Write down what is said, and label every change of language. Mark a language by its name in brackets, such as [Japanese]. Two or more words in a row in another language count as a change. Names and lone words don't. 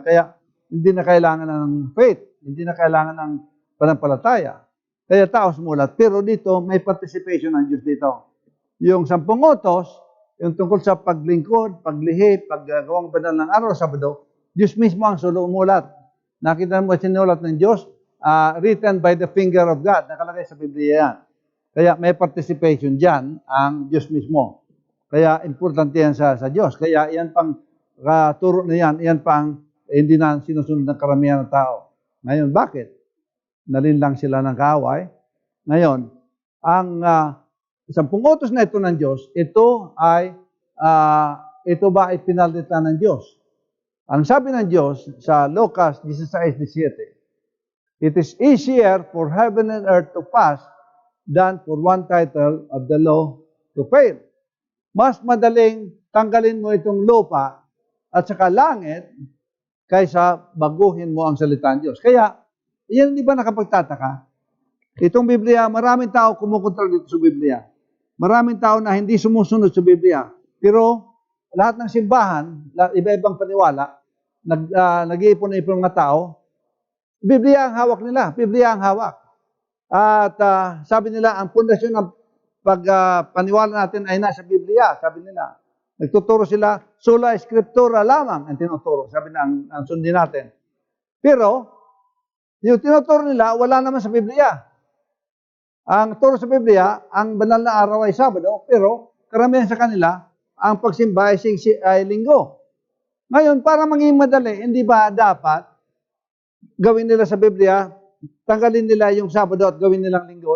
[Filipino] Kaya, hindi na kailangan ng faith. Hindi na kailangan ng panampalataya. Kaya tao sumulat. Pero dito, may participation ng Diyos dito. Yung 10 utos, yung tungkol sa paglingkod, paglihi, paggawang banal ng araw sa Sabado, Diyos mismo ang sumulat. Nakita mo sinulat ng Diyos, [English] written by the finger of God. [Filipino] Nakalagay sa Biblia yan. Kaya may participation dyan ang Diyos mismo. Kaya importante yan sa Diyos. Kaya yan pang turo na yan pang hindi na sinusunod ng karamihan ng tao. Ngayon, bakit? Nalinlang sila ng kaaway. Ngayon, ang 10 utos na ito ng Diyos, ito ba ay pinalitan ng Diyos? Ang sabi ng Diyos sa Lucas 16:17, [English] it is easier for heaven and earth to pass than for one title of the law to fail. [Filipino] Mas madaling tanggalin mo itong lupa at saka langit kaysa baguhin mo ang salita ng Diyos. Kaya, yan di ba nakapagtataka? Itong Biblia, maraming tao kumukontra dito sa Biblia. Maraming tao na hindi sumusunod sa Biblia. Pero lahat ng simbahan, iba-ibang paniwala, nag-iipon na mga tao, Biblia ang hawak nila. Biblia ang hawak. At sabi nila, ang pundasyon ng paniwala natin ay nasa Biblia, sabi nila. Nagtuturo sila, [Latin] sola scriptura [Filipino] lamang ang tinuturo, sabi na ang sundin natin. Pero, yung tinuturo nila, wala naman sa Biblia. Ang turo sa Biblia, ang banal na araw ay Sabado, pero karamihan sa kanila, ang pagsimba ay Linggo. Ngayon, para maging madali, hindi ba dapat gawin nila sa Biblia, tanggalin nila yung Sabado at gawin nilang Linggo?